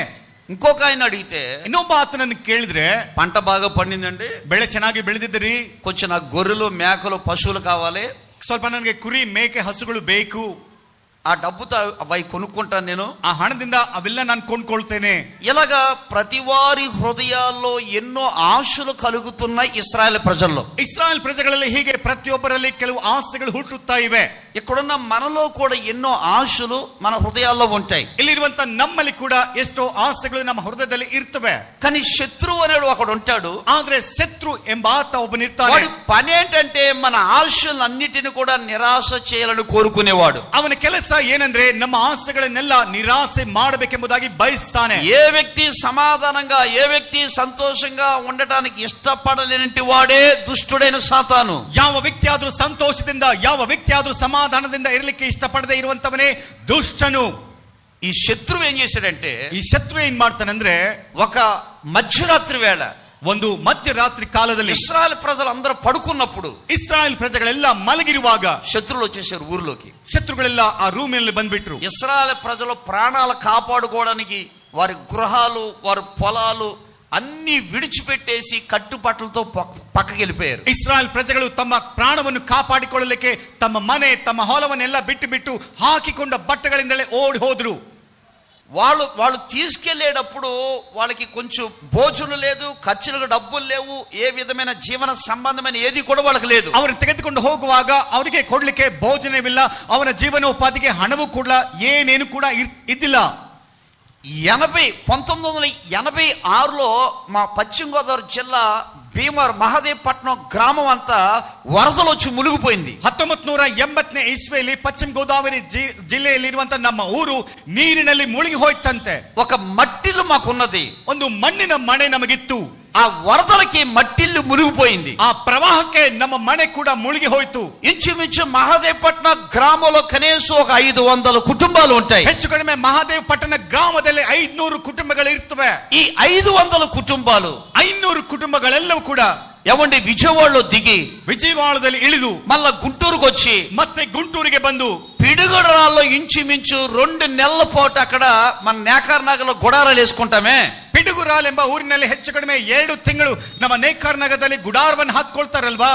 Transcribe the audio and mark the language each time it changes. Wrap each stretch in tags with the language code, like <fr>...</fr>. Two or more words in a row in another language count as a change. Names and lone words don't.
<te>ఇంకొక ఆయన అడిగితే,</te> <kn>ಇನ್ನೊಬ್ಬ ಆತನನ್ನು ಕೇಳಿದ್ರೆ,</kn> <te>పంట బాగా పండిందండి,</te> <kn>ಬೆಳೆ ಚೆನ್ನಾಗಿ ಬೆಳೆದಿದ್ದೀರಿ,</kn> <te>కొంచెం నాకు గొర్రెలు మేకలు పశువులు కావాలి,</te> <kn>ಸ್ವಲ್ಪ ನನಗೆ ಕುರಿ ಮೇಕೆ ಹಸುಗಳು ಬೇಕು,</kn> <te>ఆ డబ్బుతో అవి కొనుక్కుంటాను, నేను</te> <kn>ಆ ಹಣದಿಂದ ಅವೆಲ್ಲ ನಾನು ಕೊಂಡ್ಕೊಳ್ತೇನೆ.</kn> <te>ఇలాగా ప్రతి వారి హృదయాల్లో ఎన్నో ఆశలు కలుగుతున్నాయి ఇశ్రాయేలు ప్రజల్లో.</te> <kn>ಇಸ್ರಾಯೇಲ್ ಪ್ರಜೆಗಳಲ್ಲಿ ಹೀಗೆ ಪ್ರತಿಯೊಬ್ಬರಲ್ಲಿ ಕೆಲವು ಆಸೆಗಳು ಹುಟ್ಟುತ್ತಾ ಇವೆ.</kn> <te>ఇక్కడున్న మనలో కూడా ఎన్నో ఆశలు మన హృదయాల్లో ఉంటాయి.</te> <kn>ಇಲ್ಲಿರುವಂತ ನಮ್ಮಲ್ಲಿ ಕೂಡ ಎಷ್ಟೋ ಆಸೆಗಳು ನಮ್ಮ ಹೃದಯದಲ್ಲಿ ಇರ್ತವೆ.</kn> <te>కానీ శత్రువు అనేడు ఒకడు ఉంటాడు.</te> <kn>ಆದ್ರೆ ಶತ್ರು ಎಂಬ ಆತ ಒಬ್ಬನಿರ್ತಾನೆ.</kn> <te>వాడి పని ఏంటంటే మన ఆశలన్నిటిని కూడా నిరాశ చేయాలని కోరుకునేవాడు.</te> <kn>ಅವನ ಕೆಲಸ ಏನಂದ್ರೆ ನಮ್ಮ ಆಸೆಗಳನ್ನೆಲ್ಲ ನಿರಾಸೆ ಮಾಡಬೇಕೆಂಬುದಾಗಿ ಬಯಸ್ತಾನೆ.</kn> <te>ఏ వ్యక్తి సమాధానంగా, ఏ వ్యక్తి సంతోషంగా ఉండటానికి ఇష్టపడలేనంటి వాడే దుష్టుడైన సాతాను.</te> <kn>ಯಾವ ವ್ಯಕ್ತಿ ಆದ್ರೂ ಸಂತೋಷದಿಂದ, ಯಾವ ವ್ಯಕ್ತಿ ಆದ್ರೂ ಸಮಾಧಾನದಿಂದ ಇರಲಿಕ್ಕೆ ಇಷ್ಟಪಡದೆ ಇರುವಂತವನೇ ದುಷ್ಟನು.</kn> <te>ఈ శత్రువు ఏం చేశాడంటే,</te> <kn>ಈ ಶತ್ರು ಏನ್ ಮಾಡ್ತಾನಂದ್ರೆ,</kn> <te>ఒక మధ్యరాత్రి వేళ,</te> <kn>ಒಂದು ಮಧ್ಯರಾತ್ರಿ ಕಾಲದಲ್ಲಿ</kn> <te>ఇశ్రాయేలు ప్రజలు అందరూ పడుకున్నప్పుడు</te> <kn>ಇಸ್ರಾಯೇಲ್ ಪ್ರಜೆಗಳೆಲ್ಲ ಮಲಗಿರುವಾಗ</kn> <te>శత్రువులు వచ్చేసారు ఊర్లోకి.</te> <kn>ಶತ್ರುಗಳೆಲ್ಲ ಆ ರೂಮಿನಲ್ಲಿ ಬಂದ್ಬಿಟ್ರು.</kn> <te>ఇశ్రాయేలు ప్రజలు ప్రాణాలు కాపాడుకోవడానికి వారి గృహాలు, వారి పొలాలు అన్ని విడిచిపెట్టేసి కట్టుబట్టలతో పక్కకి వెళ్ళిపోయారు.</te> <kn>ಇಸ್ರಾಯೇಲ್ ಪ್ರಜೆಗಳು ತಮ್ಮ ಪ್ರಾಣವನ್ನು ಕಾಪಾಡಿಕೊಳ್ಳಲಿಕ್ಕೆ ತಮ್ಮ ಮನೆ, ತಮ್ಮ ಹೊಲವನ್ನೆಲ್ಲ ಬಿಟ್ಟು ಹಾಕಿಕೊಂಡ ಬಟ್ಟೆಗಳಿಂದಲೇ ಓಡಿ ಹೋದ್ರು.</kn> <te>వాళ్ళు తీసుకెళ్లేటప్పుడు వాళ్ళకి కొంచెం భోజనం లేదు, ఖర్చులకు డబ్బులు లేవు, ఏ విధమైన జీవన సంబంధమైన ఏది కూడా వాళ్ళకి లేదు.</te> <kn>ಅವರು ತೆಗೆದುಕೊಂಡು ಹೋಗುವಾಗ ಅವರಿಗೆ ಕೊಡ್ಲಿಕ್ಕೆ ಭೋಜನವಿಲ್ಲ, ಅವನ ಜೀವನೋಪಾಧಿಗೆ ಹಣವೂ ಕೂಡ ಏನೇನು ಕೂಡ ಇದ್ದಿಲ್ಲ.</kn> <te>1986లో మా పశ్చిమ గోదావరి జిల్లా భీమవరం మహాదేవపట్నం గ్రామం అంతా వరదలు వచ్చి మునిగిపోయింది.</te> <kn>1980ನೇ ಇಸ್ವಿಯಲ್ಲಿ ಪಶ್ಚಿಮ ಗೋದಾವರಿ ಜಿಲ್ಲೆಯಲ್ಲಿರುವಂತ ನಮ್ಮ ಊರು ನೀರಿನಲ್ಲಿ ಮುಳುಗಿ ಹೋಯ್ತಂತೆ.</kn> <te>ఒక మట్టిల్లు మాకున్నది,</te> <kn>ಒಂದು ಮಣ್ಣಿನ ಮನೆ ನಮಗಿತ್ತು.</kn> <te>ఆ వరదలకి మట్టిల్లు మునిగిపోయింది.</te> <kn>ఆ ప్రవాహಕ್ಕೆ ನಮ್ಮ ಮನೆ ಕೂಡ ಮುಳುಗಿ ಹೋಯ್ತು.</kn> <te>ఇంచుమించు మహాదేవపట్నం గ్రామంలో కనీసం ఒక 500 కుటుంబాలు ఉంటాయి.</te> <kn>ಹೆಚ್ಚು ಕಡಿಮೆ ಮಹಾದೇವಪಟ್ಟಣ ಗ್ರಾಮದಲ್ಲಿ 500 ಕುಟುಂಬಗಳು ಇರ್ತವೆ.</kn> <te>ఈ 500 కుటుంబాలు,</te> <kn>500 ಕುಟುಂಬಗಳೆಲ್ಲವೂ ಕೂಡ</kn> <te>ఏమండి విజయవాడలో దిగి</te> <kn>విజయవాడದಲ್ಲಿ ఇಳಿದು</kn> <te>మళ్ళా గుంటూరుకు వచ్చి</te> <kn>ಮತ್ತೆ గుంటూరుಗೆ ಬಂದು</kn> <te>పిడుగురాల్లో ఇంచుమించు 2 నెలల పాటు అక్కడ మన నేకార్ నగర్లో గుడారాలు వేసుకుంటామే.</te> <kn>ಪಿಡುಗುರಾಲ್ ಎಂಬ ಊರಿನಲ್ಲಿ ಹೆಚ್ಚು ಕಡಿಮೆ 2 ತಿಂಗಳು ನಮ್ಮ ನೇಕಾರ್ ನಗರದಲ್ಲಿ ಗುಡಾರವನ್ನು ಹಾಕೊಳ್ತಾರಲ್ವಾ,</kn>